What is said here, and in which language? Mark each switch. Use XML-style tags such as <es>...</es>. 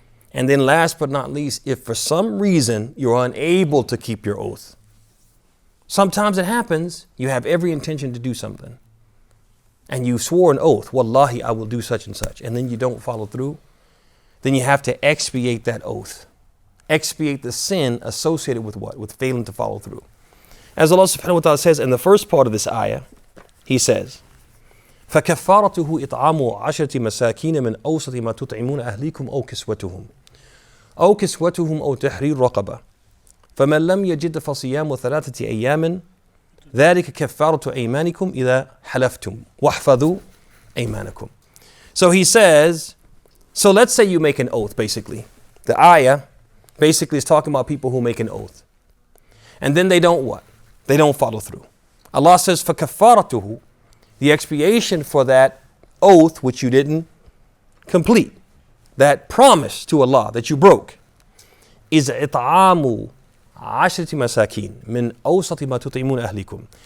<en>And then last but not least, if for some reason you're unable to keep your oath, sometimes it happens, you have every intention to do something, and you swore an oath, wallahi, I will do such and such, and then you don't follow through, then you have to expiate that oath. Expiate the sin associated with what? With failing to follow through. As Allah subhanahu wa ta'ala says in the first part of this ayah, He says,</en> <ar>فَكَفَّارَتُهُ إِطْعَامُ عَشْرَةِ مَسَاكِينَ مِنْ أَوْسَطِ مَا تُطْعِمُونَ أَهْلِيكُمْ أَوْ كِسْوَتُهُمْ أَوْ تَحْرِيرُ رَقَبَةٍ فَمَنْ لَمْ يَجِدْ فَصِيَامُ 3 أَيَّامٍ ذَلِكَ كَفَّارَةُ أَيْمَانِكُمْ إِذَا حَلَفْتُمْ وَاحْفَظُوا أَيْمَانَكُمْ.</ar> <en>So he says, so let's say you make an oath, basically. The ayah basically is talking about people who make an oath. And then they don't what? They don't follow through. Allah says,</en> <ar>فَكَفَّارَتُهُ,</ar> <en>the expiation for that oath which you didn't complete, that promise to Allah that you broke, is</en> <ar>إِطْعَامُ 10 مساكين من أوسط ما تطعمون أهلكم.</ar>